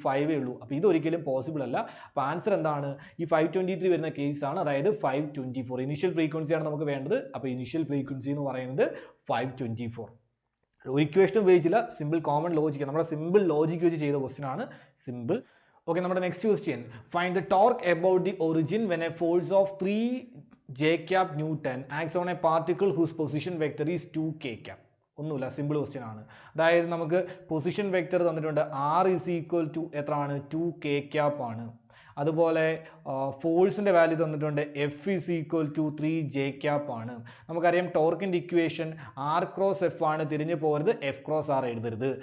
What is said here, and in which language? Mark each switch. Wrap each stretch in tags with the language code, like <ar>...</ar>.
<ml>5 ഉള്ളൂ. അപ്പോൾ ഇതൊരിക്കലും പോസിബിൾ അല്ല. അപ്പോൾ ആൻസർ എന്താണ്? ഈ 523 വരുന്ന കേസാണ്, അതായത് 524. ഇനിഷ്യൽ ഫ്രീക്വൻസിയാണ് നമുക്ക് വേണ്ടത്. അപ്പോൾ ഇനിഷ്യൽ ഫ്രീക്വൻസി എന്ന് പറയുന്നത് 524. ഒരു ഇക്വേഷൻ ഉപയോഗിച്ചില്ല, സിമ്പിൾ കോമൺ ലോജിക്, നമ്മുടെ സിമ്പിൾ ലോജിക് വെച്ച് ചെയ്ത ക്വസ്റ്റ്യൻ ആണ്. സിമ്പിൾ. ഓക്കെ, നമ്മുടെ next question.</ml> <en>Find the torque about the origin when a force of 3 J cap Newton acts on a particle whose position vector is 2 K cap.</en> <ml>ഒന്നുമില്ല, simple question ആണ്. അതായത് നമുക്ക് position vector തന്നിട്ടുണ്ട്, R is equal to എത്രയാണ്? 2 K cap ആണ്. അതുപോലെ ഫോഴ്സിൻ്റെ value തന്നിട്ടുണ്ട്, F is equal to 3 J cap ആണ്. നമുക്കറിയാം ടോർക്കിൻ്റെ ഇക്വേഷൻ R ക്രോസ് F ആണ്, തിരിഞ്ഞു പോകരുത്, F ക്രോസ് R എഴുതരുത്.</ml>